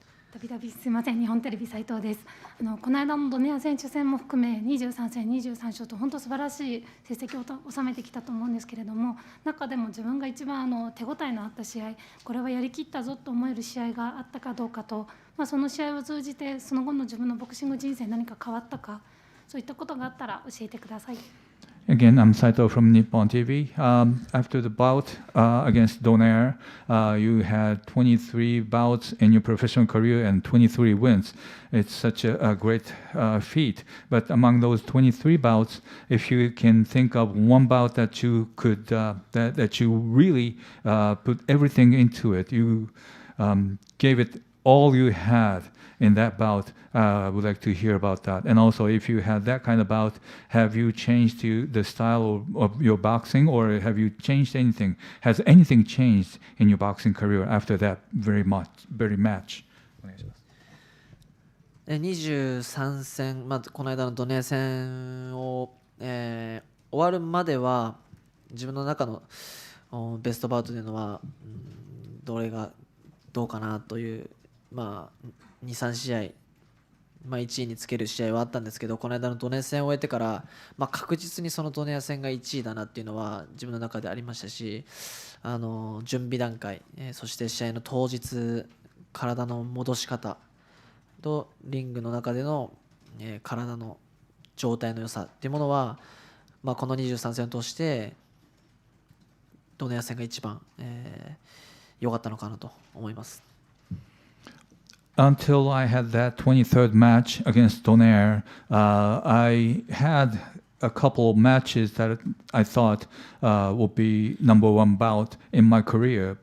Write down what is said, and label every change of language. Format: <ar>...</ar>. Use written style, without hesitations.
<ja>たびたびすみません、日本テレビ斉藤です。この間のドネア選手戦も含め23戦23勝と本当素晴らしい成績を収めてきたと思うんですけれども、中でも自分が一番手応えのあった試合、これはやりきったぞと思える試合があったかどうかと、その試合を通じてその後の自分のボクシング人生何か変わったか、そういったことがあったら教えてください。</ja> <en>Again, I'm Saito from Nippon TV. After the bout against Donaire, you had 23 bouts in your professional career and 23 wins. It's such a great feat. But among those 23 bouts, if you can think of one bout that you could, that you really put everything into it, you gave it all you had in that bout, I would like to hear about that. And also, if you had that kind of bout, have you changed the style of your boxing, or have you changed anything? Has anything changed in your boxing career after that very match?</en> <ja>23戦、この間のドネア戦を、終わるまでは自分の中のベストバウトというのは、どれがどうかなというまあ、2、3試合、1位につける試合はあったんですけど、この間のドネ戦を終えてから、確実にそのドネア戦が1位だなっていうのは自分の中でありましたし、準備段階、そして試合の当日、体の戻し方とリングの中での、体の状態の良さっていうものは、この23戦を通してドネア戦が一番良かったのかなと思います。</ja> <en>Until I had that 23rd match against Donaire, I had a couple of matches that I thought would be number one bout in my career.</en>